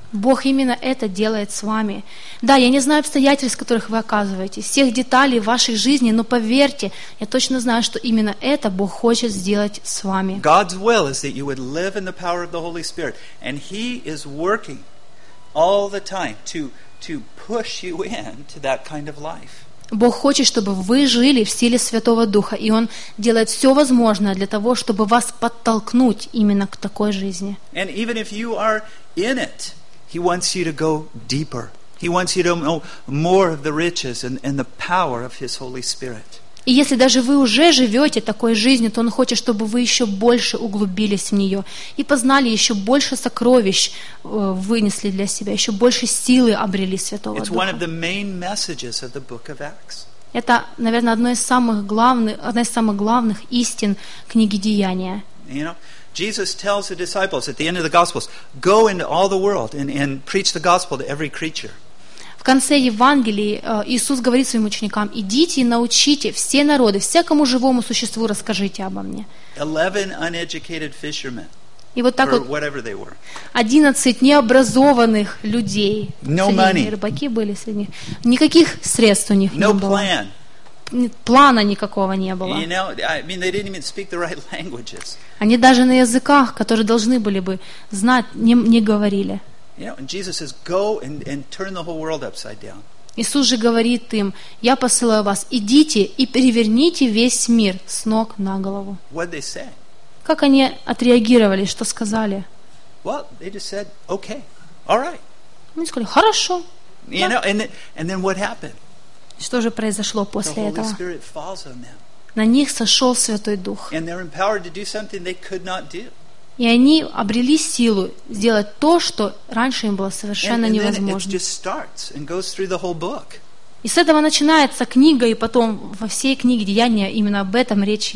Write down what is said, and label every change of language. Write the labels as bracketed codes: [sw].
[ru] Бог именно это делает с вами. Да, я не знаю обстоятельств, в которых вы оказываетесь, всех деталей вашей жизни, но поверьте, я точно знаю, что именно это Бог хочет сделать с вами. [en] God's will is that you would live in the power of the Holy Spirit, and He is working all the time to push you into that kind of life. [ru] Бог хочет, чтобы вы жили в силе Святого Духа, и Он делает все возможное для того, чтобы вас подтолкнуть именно к такой жизни. [en] And even if you are in it, He wants you to go deeper. He wants you to know more of the riches and the power of His Holy Spirit. [ru] И если даже вы уже живете такой жизнью, то Он хочет, чтобы вы еще больше углубились в нее и познали еще больше сокровищ, вынесли для себя, еще больше силы обрели Святого [en] Духа. It's one of the main messages of the book of Acts. [ru] Это, наверное, одна из самых главных истин книги Деяния. [en] You know, Jesus tells the disciples at the end of the Gospels, go into all the world and preach the gospel to every creature. [ru] В конце Евангелии Иисус говорит своим ученикам: идите и научите все народы, всякому живому существу расскажите обо мне. [en] 11 uneducated fishermen, [ru] и вот так вот 11 необразованных людей, рыбаки были среди них, никаких средств у них не было. Плана никакого не было. [en] You know, I mean, they didn't even speak the right languages. [ru] Они даже на языках, которые должны были бы знать, не говорили. [en] You know, and Jesus says, "Go and turn the whole world upside down." [ru] Иисус же говорит им: Я посылаю вас, идите и переверните весь мир с ног на голову. [en] What they say? [ru] Как они отреагировали? Что сказали? [en] Well, they just said, "Okay, all right." [ru] Они сказали: Хорошо. [en] You know, and then what happened? [ru] Что же произошло после этого? [en] The Holy Spirit falls on them. [ru] На них сошел Святой Дух. [en] And they're empowered to do something they could not do. [ru] И они обрели силу сделать то, что раньше им было совершенно невозможно. И с этого начинается книга, и потом во всей книге Деяния именно об этом речь